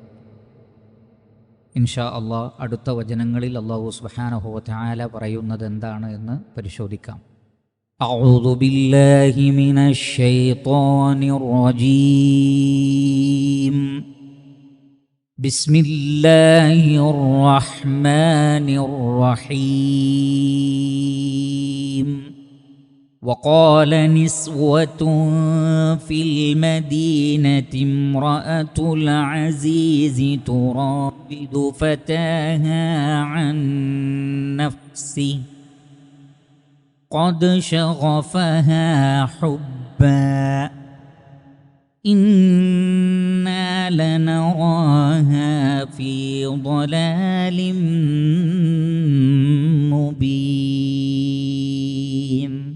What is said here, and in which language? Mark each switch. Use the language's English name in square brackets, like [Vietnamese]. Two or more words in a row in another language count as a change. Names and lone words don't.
[Arabic] إن شاء الله [Malayalam] അടുത്ത വചനങ്ങളിൽ [Arabic] الله سبحانه وتعالى [Malayalam] പറയുന്നത് എന്താണ് എന്ന് പരിശോധിക്കാം. [Arabic] أعوذ بالله من الشيطان الرجيم. بسم الله الرحمن الرحيم. وقال نسوة في المدينة امرأة العزيز تراود فتاها عن نفسه قد شغفها حبا إنا لنراها في ضلال مبين.